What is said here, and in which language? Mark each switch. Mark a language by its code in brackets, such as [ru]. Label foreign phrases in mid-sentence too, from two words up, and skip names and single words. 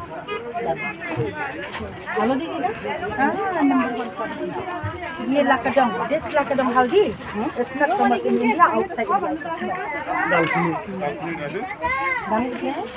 [as] হালধি [hi] ये लाकड़म, this लाकड़म हल्दी, [en] it's not famous in India, outside India it's small. [hi] दाम कितने हैं?